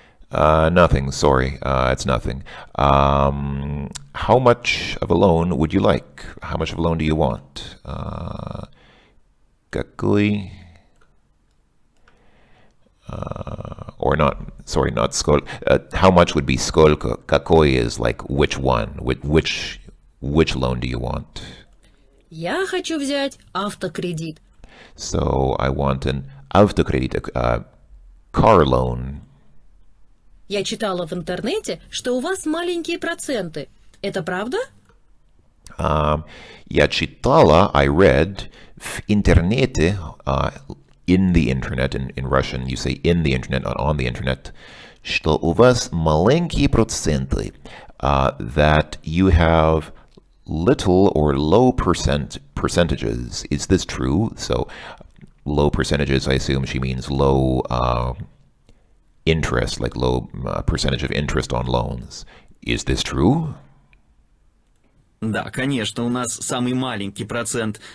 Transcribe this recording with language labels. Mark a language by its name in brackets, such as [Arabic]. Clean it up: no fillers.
[English] Nothing, sorry, it's nothing. How much of a loan would you like? How much of a loan do you want? [Russian] Какой... [English] or not, sorry, not сколько. How much would be сколько? Какой is like which one? Which loan do you want? [Russian] Я хочу взять автокредит. [English] So I want an автокредит, car loan. [Russian] Я читала в интернете, что у вас маленькие проценты. Это правда? Я читала, [English] I read, [Russian] в интернете, [English] in the internet, in Russian you say in the internet, not on the internet, [Russian] что у вас маленькие проценты, [English] that you have little or low percentages. Is this true? So low percentages, I assume she means low interest, like low percentage of interest on loans. Is this true? [Russian] Да, конечно, у нас самый маленький процент.